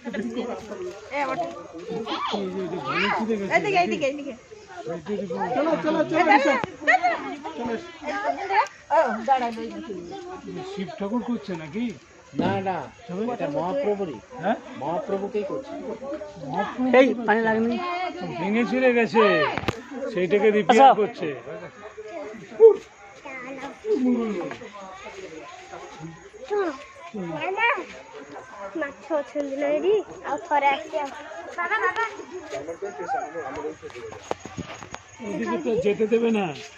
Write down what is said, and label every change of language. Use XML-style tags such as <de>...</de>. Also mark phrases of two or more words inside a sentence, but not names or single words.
<bn>শিব ঠাকুর করছে নাকি? না না, এটা মহাপ্রভুরই। হ্যাঁ, মহাপ্রভুকেই করছে। এই পানি লাগেনি, ভেঙে ছিঁড়ে গেছে, সেইটাকে রিপেয়ার করছে।</bn> <or>ମାଛ ଅଛନ୍ତି ନା ଏଠି ଆଉ ଥରେ ଆସିବା</or> <bn>ওদিকে তো যেতে দেবে না।</bn>